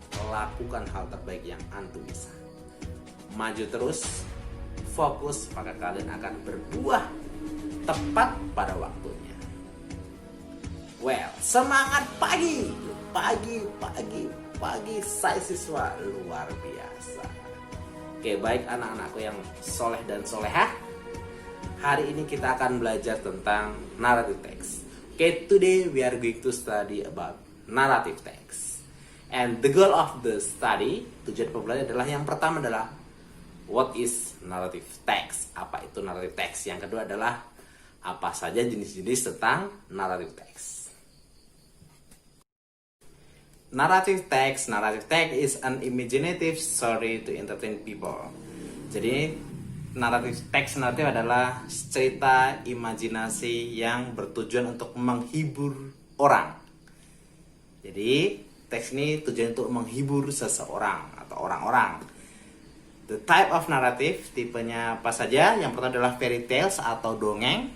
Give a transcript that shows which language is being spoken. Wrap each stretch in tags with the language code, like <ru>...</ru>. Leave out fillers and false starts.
<id>Lakukan hal terbaik yang antum bisa. Maju terus, fokus, maka kalian akan berbuah tepat pada waktunya. Well, semangat pagi. Pagi, saya siswa luar biasa. Oke, baik anak-anakku yang soleh dan solehah. Hari ini kita akan belajar tentang narrative text.</id> <en>Okay, today we are going to study about narrative text. And the goal of the study,</en> <id>tujuan pembelajaran adalah yang pertama adalah</id> <en>what is narrative text?</en> <id>Apa itu narrative text? Yang kedua adalah apa saja jenis-jenis tentang narrative text.</id> <en>Narrative text is an imaginative story to entertain people.</en> <id>Jadi narrative adalah cerita imajinasi yang bertujuan untuk menghibur orang. Jadi teks ini tujuan untuk menghibur seseorang atau orang-orang.</id> <en>The type of narrative,</en> <id>tipenya apa saja? Yang pertama adalah fairy tales atau dongeng.</id>